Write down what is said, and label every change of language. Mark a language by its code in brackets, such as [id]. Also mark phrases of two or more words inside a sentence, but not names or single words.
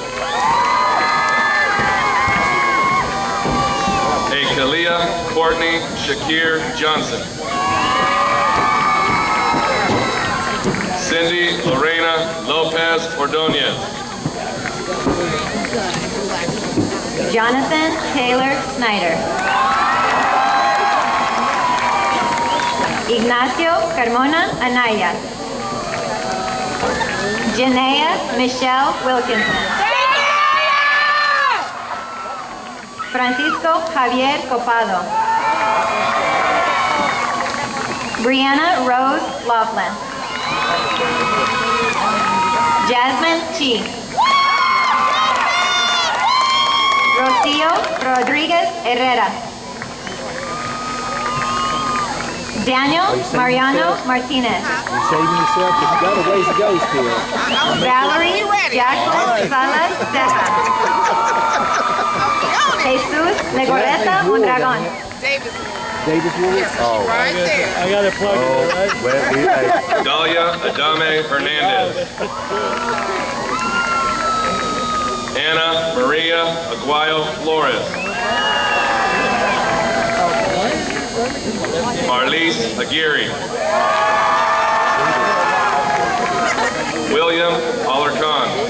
[en] Akalia Courtney Shakir Johnson. Cindy Lorena Lopez Ordonez. Jonathan Taylor Snyder. Ignacio Carmona Anaya. Janea Michelle Wilkinson. Francisco Javier Copado. Brianna Rose Laughlin. Jasmine Chi. Castillo Rodriguez Herrera. Daniel Mariano Martinez. You're saving yourself, but you got a ways to go still. Valerie Jacqueline Salas Ceja. Jesus Legorreta Mondragon. Davis Wood? Oh, Right there. I got it plugged in, right? well, hey. Dalia Adame Hernandez. Ana Maria Aguayo Flores. Marlise Aguirre. William Alarcon.